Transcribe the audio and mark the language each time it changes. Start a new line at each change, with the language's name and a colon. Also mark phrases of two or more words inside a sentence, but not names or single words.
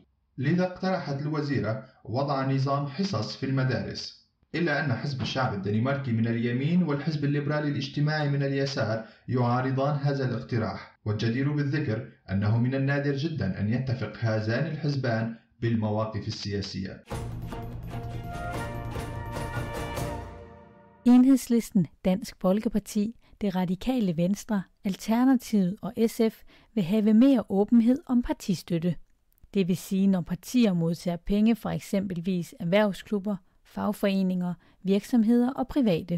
Arabic: لذا اقترحت الوزيرة وضع نظام حصص في المدارس. إلا أن حزب الشعب الدنماركي من اليمين والحزب الليبرالي الاجتماعي من اليسار يعارضان هذا الاقتراح، والجدير بالذكر أنه من النادر جدا أن يتفق هذان الحزبان بالمواقف السياسية.
Danish: Enhedslisten, Dansk Folkeparti, det radikale Venstre, Alternativet og SF vil have mere åbenhed om partistøtte. Det vil sige, når partier modtager penge fra eksempelvis erhvervsklubber, fagforeninger, virksomheder og private.